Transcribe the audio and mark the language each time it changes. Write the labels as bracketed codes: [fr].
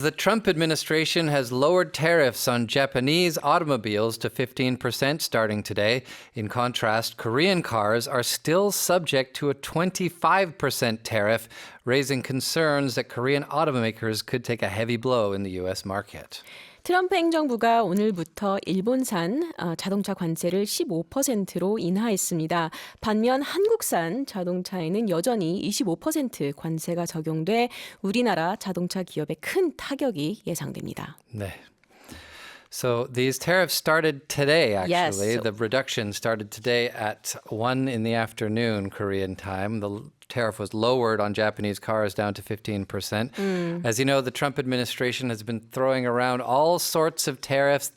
[en] The Trump administration has lowered tariffs on Japanese automobiles to 15% starting today. In contrast, Korean cars are still subject to a 25% tariff, raising concerns that Korean automakers could take a heavy blow in the U.S. market. [ko] 트럼프 행정부가 오늘부터 일본산 자동차 관세를 15%로 인하했습니다. 반면 한국산 자동차에는 여전히 25% 관세가 적용돼 우리나라 자동차 기업에 큰 타격이 예상됩니다. 네. [en] So these tariffs started today, actually. Yes. The reduction started today at 1 in the afternoon, Korean time. The tariff was lowered on Japanese cars down to 15%. As you know, the Trump administration has been throwing around all sorts of tariffs.